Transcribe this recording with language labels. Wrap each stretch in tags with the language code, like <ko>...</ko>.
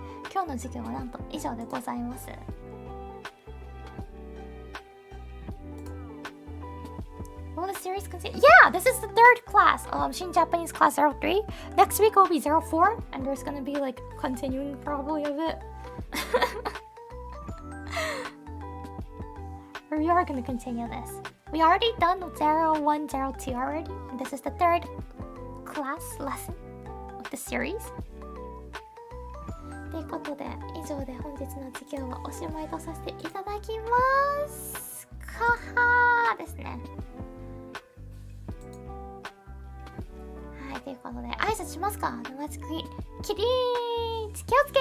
<ja>今日の授業はなんと以上でございます。</ja> <en>Will the series continue? Yeah, this is the third class. Shin Japanese class 03. Next week will be 04, and there's gonna be like continuing probably a bit. We are gonna continue this. We already done 01, 02 already, and this is the third class lesson of the series.</en> <ja>ということで、以上で本日の授業はおしまいとさせていただきます。かはーですね。はい、ということで、挨拶しますか。友達くり、起立、気をつけ。</ja>